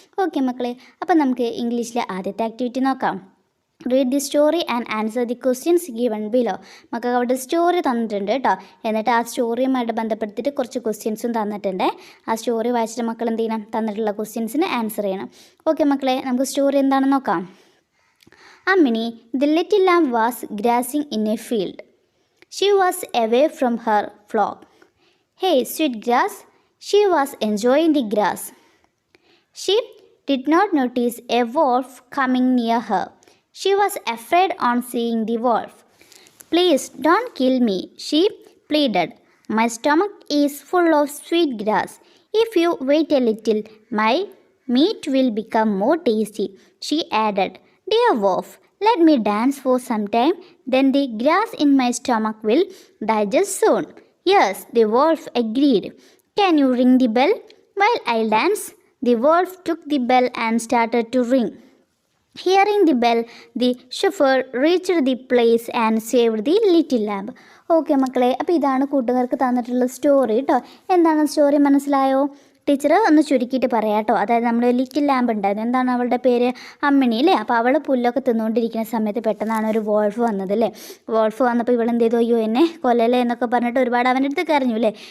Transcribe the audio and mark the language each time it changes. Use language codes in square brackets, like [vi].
[ml] Okay മക്കളെ, അപ്പോൾ നമുക്ക് ഇംഗ്ലീഷിലെ ആദ്യത്തെ ആക്ടിവിറ്റി നോക്കാം. [en] Read the story and answer the questions given below. [ml] മക്കൾക്ക് അവിടെ സ്റ്റോറി തന്നിട്ടുണ്ട് കേട്ടോ. എന്നിട്ട് ആ സ്റ്റോറിയുമായിട്ട് ബന്ധപ്പെടുത്തിയിട്ട് കുറച്ച് ക്വസ്റ്റ്യൻസും തന്നിട്ടുണ്ട്. ആ സ്റ്റോറി വായിച്ചിട്ട് മക്കൾ എന്ത് ചെയ്യണം, തന്നിട്ടുള്ള ക്വസ്റ്റ്യൻസിന് ആൻസർ ചെയ്യണം. ഓക്കെ മക്കളെ, നമുക്ക് സ്റ്റോറി എന്താണെന്ന് നോക്കാം. [en] Ammini, the little lamb was grazing in a field. She was away from her flock. Hey, sweet grass. She was enjoying the grass. She did not notice a wolf coming near her. She was afraid on seeing the wolf. Please don't kill me, she pleaded. My stomach is full of sweet grass. If you wait a little, my meat will become more tasty, she added. Dear wolf, let me dance for some time, then the grass in my stomach will digest soon. Yes, the wolf agreed. Can you ring the bell while I dance? The wolf took the bell and started to ring. Hearing the bell, the chauffeur reached the place and saved the little lamb. [ml] Okay മക്കളെ, അപ്പോൾ ഇതാണ് കൂട്ടുകാർക്ക് തന്നിട്ടുള്ള story കേട്ടോ. എന്താണ് story മനസ്സിലായോ? Teacher ഒന്ന് ചുരുക്കിയിട്ട് പറയാം കേട്ടോ. അതായത് നമ്മുടെ ലിറ്റിൽ ലാമ്പ് ഉണ്ടായിരുന്നു, എന്താണ് അവളുടെ പേര്, അമ്മിണി അല്ലേ. അപ്പോൾ അവൾ പുല്ലൊക്കെ തിന്നുകൊണ്ടിരിക്കുന്ന സമയത്ത് പെട്ടെന്നാണ് ഒരു വോൾഫ് വന്നത് അല്ലേ. വോൾഫ് വന്നപ്പോൾ ഇവളെന്ത് ചെയ്തു, അയ്യോ എന്നെ കൊല്ലല്ലേ എന്നൊക്കെ പറഞ്ഞിട്ട് ഒരുപാട് അവൻ്റെ അടുത്ത് കരഞ്ഞു അല്ലേ.